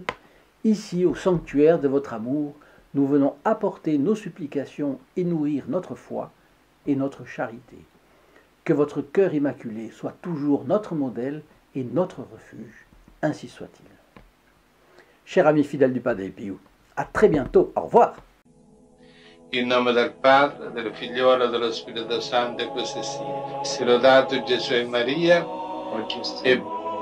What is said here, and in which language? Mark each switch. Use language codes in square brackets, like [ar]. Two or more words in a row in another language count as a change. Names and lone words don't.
[fr] Ici, au sanctuaire de votre amour, nous venons apporter nos supplications et nourrir notre foi et notre charité. Que votre cœur immaculé soit toujours notre modèle et notre refuge, ainsi soit-il. Chers amis fidèles du Padre Pio, à très bientôt, au revoir. [it] In nome del Padre, del Figliolo e dello Spirito Santo, e così sia. Sia lodato Gesù e Maria, e